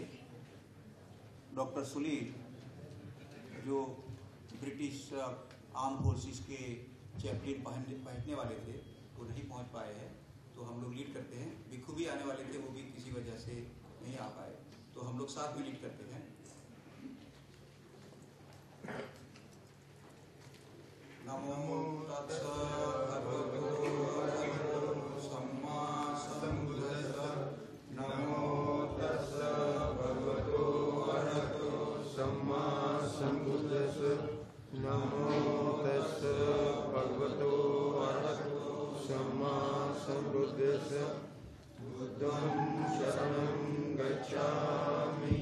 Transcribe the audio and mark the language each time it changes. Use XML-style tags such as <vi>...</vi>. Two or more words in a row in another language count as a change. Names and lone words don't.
<hi>डॉक्टर सुनील जो ब्रिटिश आर्म फोर्सेस के चैपलिन पहनने वाले थे वो नहीं पहुंच पाए हैं, तो हम लोग लीड करते हैं। भिक्खू भी आने वाले थे, वो भी किसी वजह से नहीं आ पाए, तो हम लोग साथ में लीड करते हैं।</hi> <pi>नमो तस्स भगवतो अरहतो सम्मा सम्बुद्धस्स नमो तस्स भगवतो अरहतो सम्मा सम्बुद्धस्स नमो तस्स भगवतो अरहतो सम्मा सम्बुद्धस्स बुद्धं शरणं गच्छामि</pi>